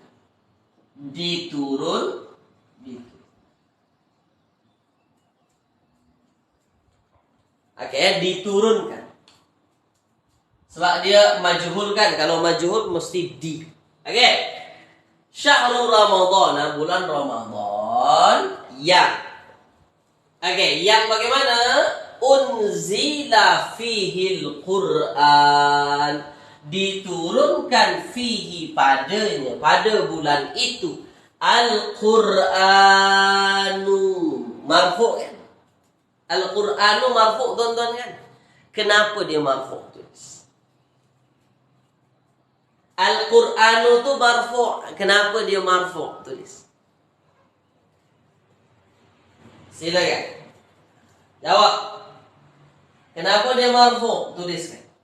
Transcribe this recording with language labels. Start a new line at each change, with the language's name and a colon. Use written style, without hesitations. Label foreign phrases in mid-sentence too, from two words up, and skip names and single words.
Malay: Diturun. Diturunkan. Sebab dia majhul kan. Kalau majhul mesti di.
Arabic: Syahrul Ramadan,
Malay: bulan Ramadan yang. Yang bagaimana?
Arabic: Unzila fihil Qur'an,
Malay: diturunkan fihi padanya, pada bulan itu,
Arabic: Al-Qur'anu marfu' kan? Al-Qur'anu marfu'
Malay: tuan-tuan kan? Kenapa dia marfu'? Tulis.
Arabic: Al-Qur'anu tu marfu'.
Malay: Kenapa dia marfu'? Tulis. Silakan. Jawab. Kenapa dia marfu'? Tuliskan.